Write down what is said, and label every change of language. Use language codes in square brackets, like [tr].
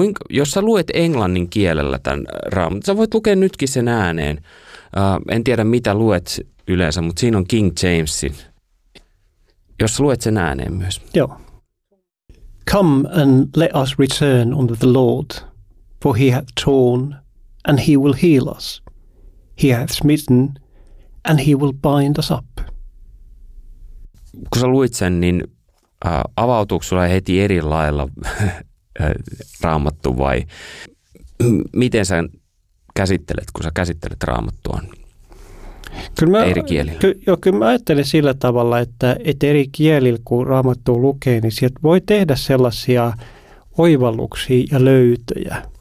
[fi] Jos sä luet englannin kielellä tämän Raamattua, sä voit lukea nytkin sen ääneen. En tiedä, mitä luet yleensä, mutta siinä on King Jamesin. Jos luet sen ääneen myös. Joo. [en] Come and let us return unto the Lord, for he hath torn and he will heal us. He hath smitten and he will bind us up. [fi] Kun sä luit sen, niin avautuuko sulla heti eri lailla Raamattu vai miten sä käsittelet, kun sä käsittelet Raamattua eri kielillä? Kyllä mä ajattelen sillä tavalla, että eri kielillä, kun Raamattua lukee, niin sieltä voi tehdä sellaisia oivalluksia ja löytöjä.